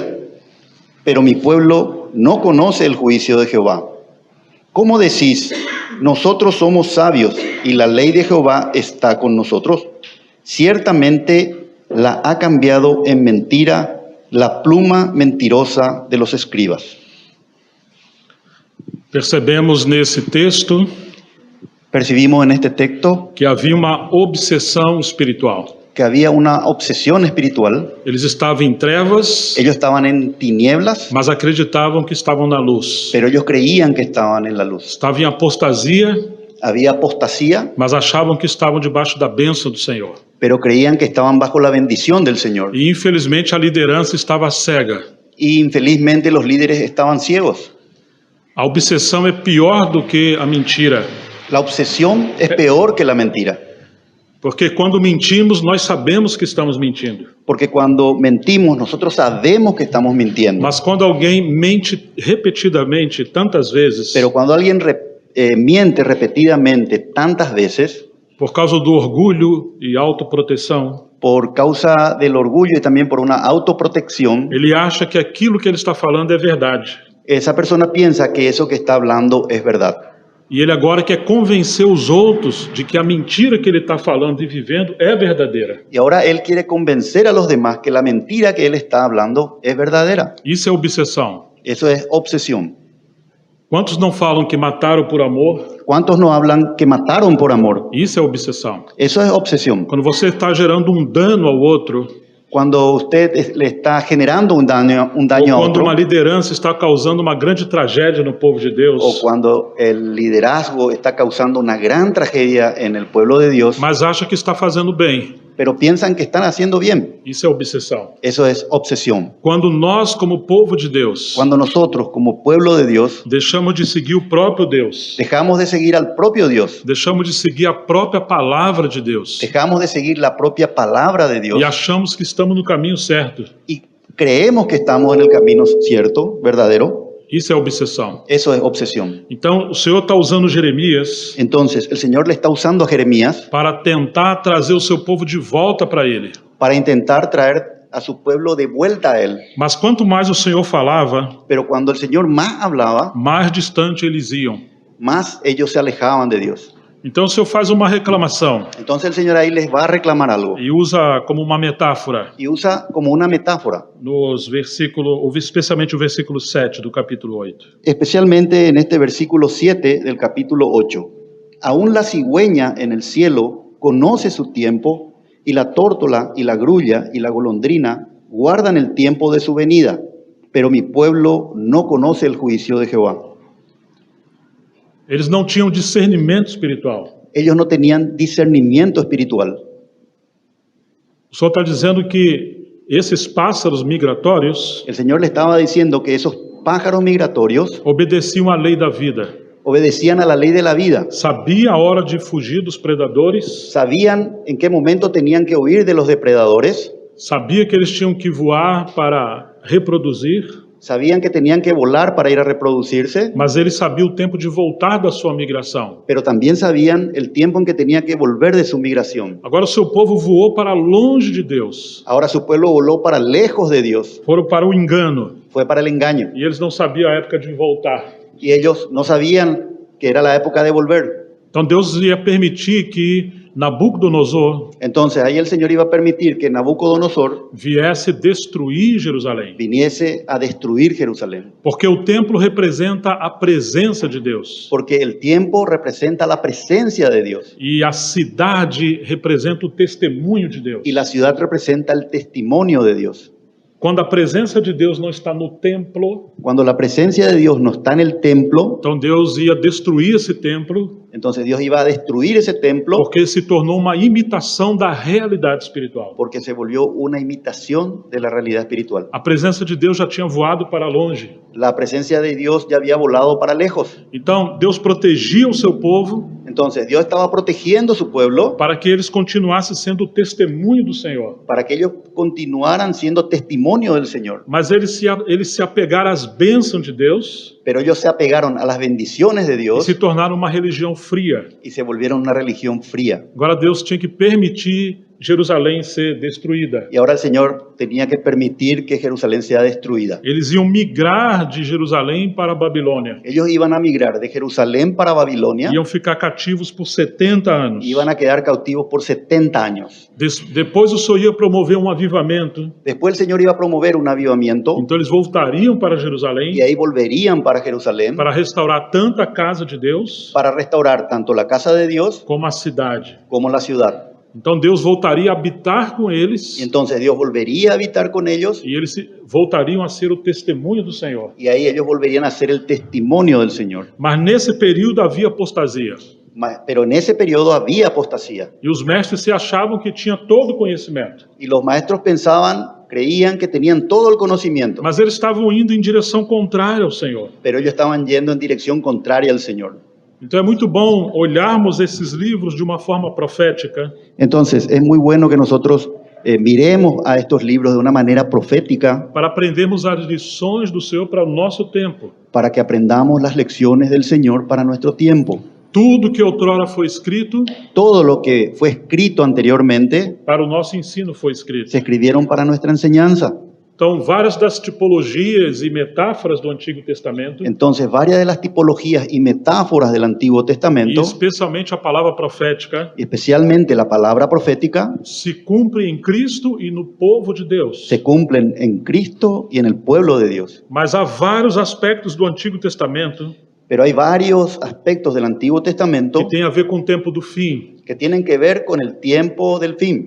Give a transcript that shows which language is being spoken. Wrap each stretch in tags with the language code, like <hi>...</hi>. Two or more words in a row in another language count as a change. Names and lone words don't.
<es>Pero mi pueblo no conoce el juicio de Jehová. ¿Cómo decís? Nosotros somos sabios y la ley de Jehová está con nosotros. Ciertamente la ha cambiado en mentira la pluma mentirosa de los escribas.</es> <pt>Percebemos nesse texto</pt> <es>Percibimos en este texto</es> <pt>que havia uma obsessão espiritual.</pt> <es>que había una obsesión espiritual.</es> <pt>Eles estavam em trevas,</pt> <es>Ellos estaban en tinieblas,</es> <pt>mas acreditavam que estavam na luz.</pt> <es>pero ellos creían que estaban en la luz.</es> <pt>Estavam em apostasia,</pt> <es>Había apostasía,</es> <pt>mas achavam que estavam debaixo da bênção do Senhor.</pt> <es>pero creían que estaban bajo la bendición del Señor.</es> <pt>E infelizmente a liderança estava cega.</pt> <es>Y infelizmente los líderes estaban ciegos.</es> <pt>A obsessão é pior do que a mentira,</pt> <es>La obsesión es peor que la mentira,</es> <pt>porque quando mentimos, nós sabemos que estamos mentindo.</pt> <es>porque cuando mentimos nosotros sabemos que estamos mintiendo.</es> <pt>Mas quando alguém mente repetidamente, tantas vezes,</pt> <es>Pero cuando alguien miente repetidamente tantas veces,</es> <pt>por causa do orgulho e autoproteção,</pt> <es>por causa del orgullo y también por una autoprotección,</es> <pt>ele acha que aquilo que ele está falando é verdade.</pt> <es>esa persona piensa que eso que está hablando es verdad.</es> <pt>E ele agora quer convencer os outros de que a mentira que ele está falando e vivendo é verdadeira.</pt> <es>Y ahora él quiere convencer a los demás que la mentira que él está hablando es verdadera.</es> <pt>Isso é obsessão.</pt> <es>Eso es obsesión.</es> <pt>Quantos não falam que mataram por amor?</pt> <es>¿Cuántos no hablan que mataron por amor?</es> <pt>Isso é obsessão.</pt> <es>Eso es obsesión.</es> <pt>Quando você está gerando um dano ao outro,</pt> <es>Cuando usted le está generando un daño a</es> <pt>ou quando</pt> <es>otro,</es> <pt>uma liderança está causando uma grande tragédia no povo de</pt> <es>o</es> <pt>Deus,</pt> <es>cuando el liderazgo está causando una gran tragedia en el pueblo de Dios,</es> <pt>mas acha que está fazendo bem,</pt> <es>pero piensan que están haciendo bien.</es> <pt>isso é obsessão.</pt> <es>Eso es obsesión.</es> <pt>Quando nós, como povo de Deus,</pt> <es>Cuando nosotros, como pueblo de Dios,</es> <pt>deixamos de seguir o próprio Deus,</pt> <es>dejamos de seguir al propio Dios,</es> <pt>deixamos de seguir a própria palavra de Deus,</pt> <es>dejamos de seguir la propia palabra de Dios</es> <pt>e achamos que estamos no caminho certo,</pt> <es>y creemos que estamos en el camino cierto, verdadero,</es> <pt>isso é obsessão.</pt> <es>eso es obsesión.</es> <pt>Então, o Senhor está usando Jeremias</pt> <es>Entonces, el Señor le está usando a Jeremías</es> <pt>para tentar trazer o seu povo de volta para Ele.</pt> <es>para intentar traer a su pueblo de vuelta a Él.</es> <pt>Mas quanto mais o Senhor falava,</pt> <es>Pero cuando el Señor más hablaba,</es> <pt>mais distante eles iam.</pt> <es>más ellos se alejaban de Dios.</es> <pt>Então o Senhor faz uma reclamação</pt> <es>Entonces el Señor ahí les va a reclamar algo</es> <pt>e usa como uma metáfora</pt> <es>y usa como una metáfora,</es> <pt>nos versículos, especialmente o versículo 7 do capítulo 8.</pt> <es>especialmente en este versículo 7 del capítulo 8. Aún la cigüeña en el cielo conoce su tiempo, y la tórtola y la grulla y la golondrina guardan el tiempo de su venida, pero mi pueblo no conoce el juicio de Jehová.</es> <pt>Eles não tinham discernimento espiritual.</pt> <es>Ellos no tenían discernimiento espiritual.</es> <pt>O Senhor está dizendo que esses pássaros migratórios</pt> <es>El Señor le estaba diciendo que esos pájaros migratorios</es> <pt>obedeciam à lei da vida.</pt> <es>obedecían a la ley de la vida.</es> <pt>Sabia a hora de fugir dos predadores,</pt> <es>Sabían en qué momento tenían que huir de los depredadores.</es> <pt>sabia que eles tinham que voar para reproduzir,</pt> <es>sabían que tenían que volar para ir a reproducirse,</es> <pt>mas ele sabia o tempo de voltar da sua migração.</pt> <es>pero también sabían el tiempo en que tenía que volver de su migración.</es> <pt>Agora o seu povo voou para longe de Deus,</pt> <es>Ahora su pueblo voló para lejos de Dios,</es> <pt>foram para o engano,</pt> <es>fue para el engaño.</es> <pt>e eles não sabiam a época de voltar.</pt> <es>Y ellos no sabían que era la época de volver.</es> <pt>Então Deus ia permitir que Nabucodonosor</pt> <es>Entonces ahí el Señor iba a permitir que Nabucodonosor</es> <pt>viesse destruir Jerusalém,</pt> <es>viniese a destruir Jerusalén,</es> <pt>porque o templo representa a presença de Deus</pt> <es>porque el tiempo representa la presencia de Dios</es> <pt>e a cidade representa o testemunho de Deus.</pt> <es>y la ciudad representa el testimonio de Dios.</es> <pt>Quando a presença de Deus não está no templo,</pt> <es>Cuando la presencia de Dios no está en el templo,</es> <pt>então Deus ia destruir esse templo,</pt> <es>entonces Dios iba a destruir ese templo</es> <pt>porque se tornou uma imitação da realidade espiritual.</pt> <es>porque se volvió una imitación de la realidad espiritual.</es> <pt>A presença de Deus já tinha voado para longe.</pt> <es>La presencia de Dios ya había volado para lejos.</es> <pt>Então Deus protegia o seu povo</pt> <es>Entonces Dios estaba protegiendo su pueblo</es> <pt>para que eles continuassem sendo o testemunho do Senhor.</pt> <es>para que ellos continuaran siendo testimonio del Señor.</es> <pt>Mas eles se apegaram às bênçãos de Deus</pt> <es>Pero ellos se apegaron a las bendiciones de</es> <pt>e</pt> <es>Dios</es> <pt>se tornaram uma religião fria.</pt> <es>y se volvieron una religión fría.</es> <pt>Agora Deus tinha que permitir Jerusalém ser destruída.</pt> <es>Y ahora el Señor tenía que permitir que Jerusalén sea destruida.</es> <pt>Eles iam migrar de Jerusalém para a Babilônia.</pt> <es>Ellos iban a migrar de Jerusalén para Babilonia,</es> <pt>Iam ficar cativos por 70 anos.</pt> <es>iban a quedar cautivos por 70 años.</es> <pt>Depois o Senhor ia promover um avivamento.</pt> <es>Después el Señor iba a promover un avivamiento</es> <pt>Então eles voltariam para Jerusalém</pt> <es>y ahí volverían para Jerusalén</es> <pt>para restaurar tanto a casa de Deus</pt> <es>para restaurar tanto la casa de Dios</es> <pt>como a cidade.</pt> <es>como la ciudad.</es> <pt>Então Deus voltaria a habitar com eles</pt> <es>Y entonces Dios volvería a habitar con ellos</es> <pt>e eles voltariam a ser o testemunho do Senhor.</pt> <es>y ahí ellos volverían a ser el testimonio del Señor.</es> <pt>Mas nesse período havia apostasia.</pt> <es>Pero en ese periodo había apostasía</es> <pt>E os mestres se achavam que tinha todo o conhecimento.</pt> <es>y los maestros pensaban, creían que tenían todo el conocimiento,</es> <pt>Mas eles estavam indo em direção contrária ao Senhor.</pt> <es>pero ellos estaban yendo en dirección contraria al Señor.</es> <pt>Então é muito bom olharmos esses livros de uma forma profética</pt> <es>Entonces es muy bueno que nosotros miremos a estos libros de una manera profética</es> <pt>para aprendermos as lições do Senhor para o nosso tempo.</pt> <es>para que aprendamos las lecciones del Señor para nuestro tiempo.</es> <pt>Tudo que outrora foi escrito,</pt> <es>Todo lo que fue escrito anteriormente</es> <pt>para o nosso ensino foi escrito.</pt> <es>se escribieron para nuestra enseñanza.</es> <pt>Então, várias das tipologias e metáforas do Antigo Testamento,</pt> <es>Entonces, varias de las tipologías y metáforas del Antiguo</es> <pt>e</pt> <es>Testamento,</es> <pt>especialmente a palavra profética,</pt> <es>y especialmente la palabra profética,</es> <pt>se cumpre em Cristo e no povo de Deus.</pt> <es>se cumplen en Cristo y en el pueblo de Dios.</es> <pt>Mas há vários aspectos do Antigo Testamento</pt> <es>Pero hay varios aspectos del Antiguo Testamento</es> <pt>que têm a ver com o tempo do fim.</pt> <es>que tienen que ver con el tiempo del fin.</es>